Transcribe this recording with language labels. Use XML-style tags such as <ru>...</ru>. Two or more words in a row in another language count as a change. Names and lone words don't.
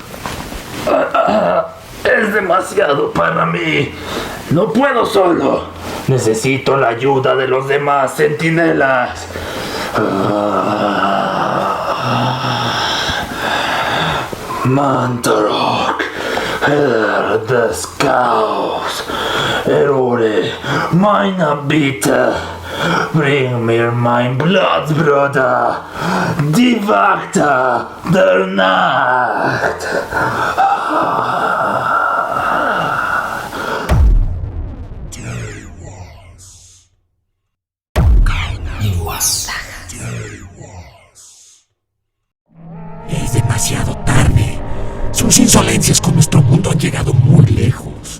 <es>Es demasiado para mí. No puedo solo. Necesito la ayuda de los demás centinelas.</es> <de>Mantarok, Herr des Chaos, Erore, meine Bitte, bring mir mein Blutsbruder, die Wachter der Nacht.</de> <es>Es demasiado tarde. Sus insolencias con nuestro mundo han llegado muy lejos.</es>